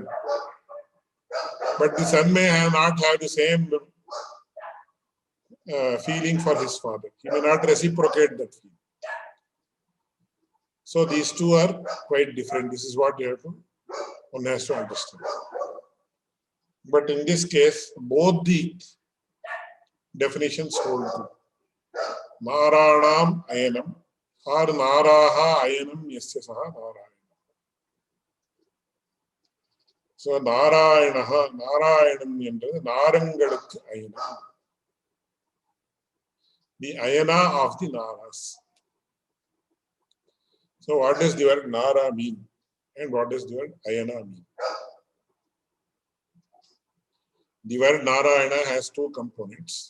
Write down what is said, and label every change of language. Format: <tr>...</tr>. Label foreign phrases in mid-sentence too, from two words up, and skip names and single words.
<en>But the son may not have the same feeling for his father. He may not reciprocate that feeling. So these two are quite different. This is what one has to understand. But in this case, both the definitions hold good.</en> <sa>नाराणाम् अयनम् or नराः अयनम् यस्य सः नारायण.</sa> <ta>So Narayanam என்றது நாரங்களுக்கு அயனம்.</ta> <en>The ayana of the Naras. So what does the word Nara mean? And what does the word ayana mean? The word Narayana has two components.</en>